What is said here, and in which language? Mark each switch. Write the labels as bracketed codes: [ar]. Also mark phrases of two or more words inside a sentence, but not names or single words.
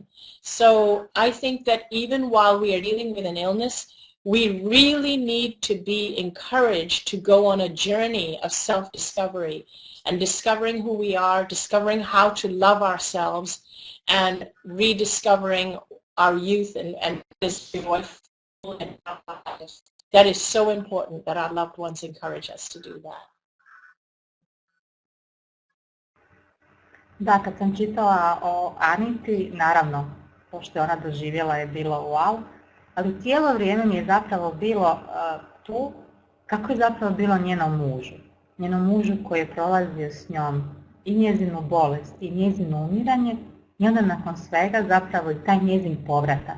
[en] So I think that even while we are dealing with an illness, we really need to be encouraged to go on a journey of self-discovery and discovering who we are, discovering how to love ourselves, and rediscovering our youth and this joyful and that is so important that our loved ones encourage us to do that. [hr] Da, kad sam čitala o Aniti, naravno, to što je ona doživjela je bilo wow, ali cijelo vrijeme mi je zapravo bilo tu kako je zapravo bilo njenom mužu koji je prolazio s njom i njezinu bolest i njezino umiranje i onda nakon svega zapravo i taj njezin povratak.